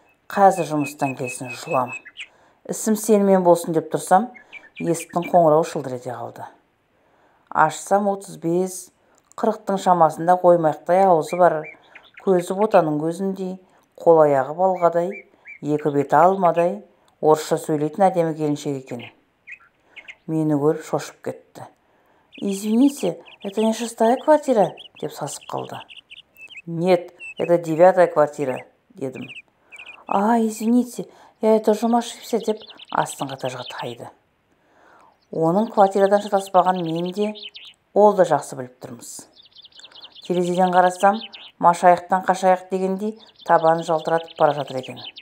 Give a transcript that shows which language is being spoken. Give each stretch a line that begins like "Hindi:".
Kazakh: Қазір жұмыстан келсін жылам. Ісім сенімен болсын деп тұрсам, есіктің қоңырауы шылдыр ете қалды. Ашсам 35-40-тың шамасында қоймақтай аузы бар, көзі ботаның көзіндей, қол аяғы балғадай, екі беті алмадай, орысша сөйлейтін әдемі келіншек екен. Мені көріп шошып кетті.
Russian: «Извините, это не 6-я квартира?»
Kazakh: деп сасып қалды.
Russian: «Нет, это 9-я квартира»,
Kazakh: дедім.
Russian: Извините, я тоже ошибся»
Kazakh: деп астыңғы этажға тайды. Оның квартирадан шатаспаған мен де, ол да жақсы біліп тұрмыз. Терезеден қарасам, машайықтан қашайық дегендей табанын жалтыратып бара жатыр екен.